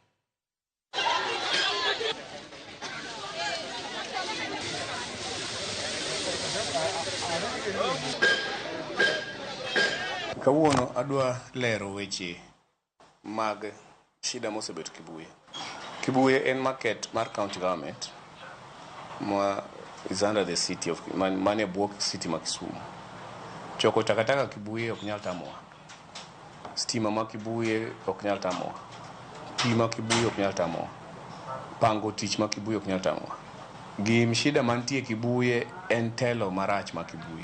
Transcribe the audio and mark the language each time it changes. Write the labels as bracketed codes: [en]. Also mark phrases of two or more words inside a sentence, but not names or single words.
[luo] Kawuono adwa lero weche mag shida mosebet Kibuye. Kibuye en market mar [en] county government [luo] ma [en] is under the city of [luo] mane bwok city ma Kisumu. Choko takataka Kibuye ok nyal tamowa. Stima ma Kibuye ok nyal tamowa. Pi ma Kibuye ok nyal tamowa. Pango tich ma Kibuye ok nyal tamowa. Gim shida mantie Kibuye en telo marach ma Kibuye.